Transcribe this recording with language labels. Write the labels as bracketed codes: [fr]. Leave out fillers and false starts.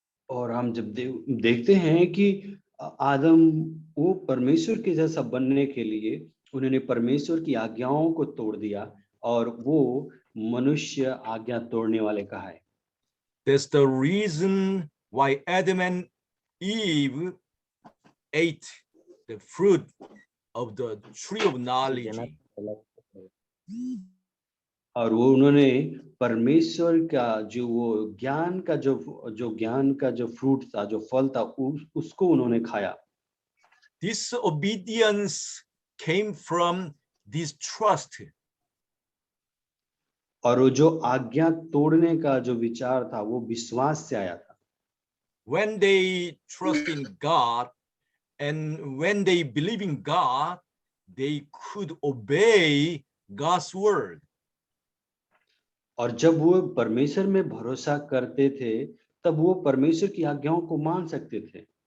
[hi] और हम जब देखते हैं कि आदम वो परमेश्वर के जैसा बनने के लिए उन्होंने परमेश्वर की आज्ञाओं को तोड़ दिया और वो मनुष्य आज्ञा तोड़ने वाले कहा है। [en] That's the reason why Adam and Eve ate the fruit of the tree of knowledge. [hi] और वो उन्होंने परमेश्वर का जो वो ज्ञान का जो फ्रूट था, जो फल था, उसको उन्होंने खाया. [en] This obedience came from this trust. [hi] और वो जो आज्ञा तोड़ने का जो विचार था वो विश्वास से आया था. [en] When they trust in God and when they believe in God, they could obey God's word. [hi] और जब वो परमेश्वर में भरोसा करते थे तब वो परमेश्वर की आज्ञाओं को मान सकते थे.